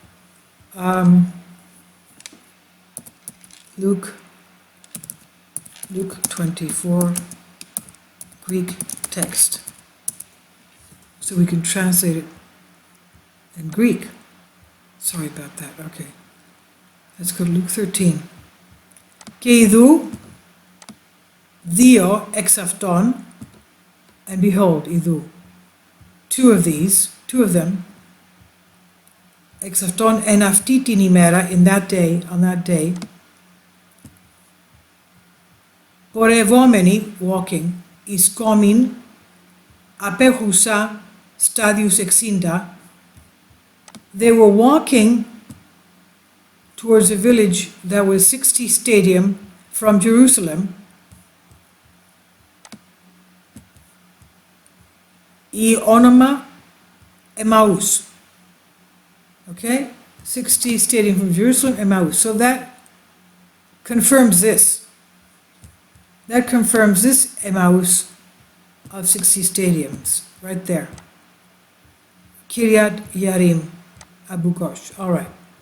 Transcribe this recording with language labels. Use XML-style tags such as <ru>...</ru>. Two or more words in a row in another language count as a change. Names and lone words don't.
<en>Luke 24, Greek text. So we can translate it in Greek. Sorry about that. Okay. Let's go to Luke 13.</en> <el>Και ιδού δύο εξ αυτών,</el> <en>and behold, ιδού, two of them,</en> <el>εξ αυτών εν αυτή την ημέρα,</el> <en>on that day,</en> <el>πορευόμενοι, walking, εις κόμην, απέχουσα στάδιους 60,</el> <en>they were walking towards a village that was 60 stadium from Jerusalem.</en> <el>Η όνομα Emmaus.</el> <en>Okay? 60 stadium from Jerusalem, Emmaus. So that confirms this. That confirms this Emmaus of 60 stadiums, right there. Kiryat Yarim, Abu Ghosh. All right.</en>